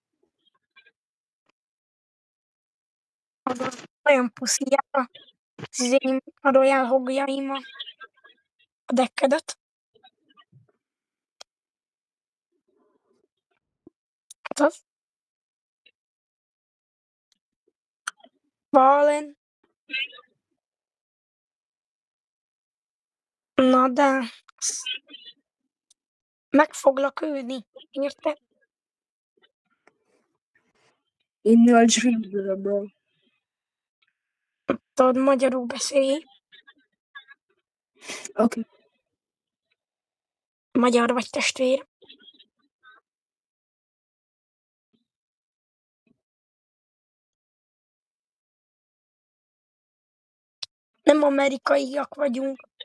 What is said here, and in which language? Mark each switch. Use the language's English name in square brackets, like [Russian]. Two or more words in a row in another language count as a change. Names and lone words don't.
[Hungarian] Nagyon puszíják a Royal Hogjaim a deckedet. Az? Valen. Na de... Meg foglak ülni. Érted? [English] In your dreams, little bro. [Hungarian] Tudod, magyarul beszélj. Okay. Magyar vagy testvér. Nem amerikaiak vagyunk.